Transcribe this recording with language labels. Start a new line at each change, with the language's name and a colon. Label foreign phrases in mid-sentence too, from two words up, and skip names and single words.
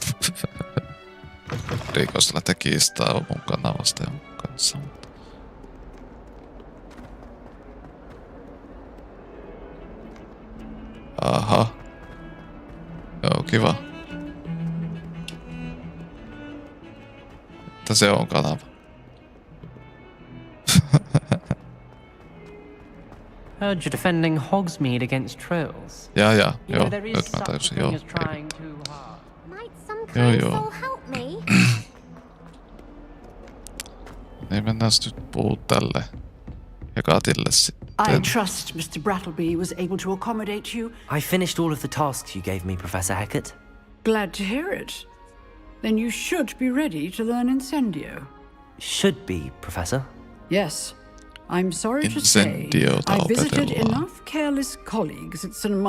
Finnish: Rikosta lähtee kiistaa mun kanavasta ja mun kanssa. Aha. Joo, kiva. Että se on kanava.
English: Heard you're defending Hogsmeade against trolls.
Finnish: Ja,
English: You
Finnish: joo,
English: know, there is
Finnish: nyt mä
English: such a
Finnish: tajusin,
English: thing
Finnish: joo.
English: as trying too hard. Might some
Finnish: Joo,
English: kind
Finnish: joo.
English: soul help me?
Finnish: Niin mennään nyt puhuu tälle Hekatille sitten.
English: I trust Mr. Brattleby was able to accommodate you. I finished all of the tasks you gave me, Professor Hecat. Glad to hear it. Then you should be ready to learn Incendio. Should be, Professor. Yes. I'm sorry to say, I visited enough careless colleagues at St.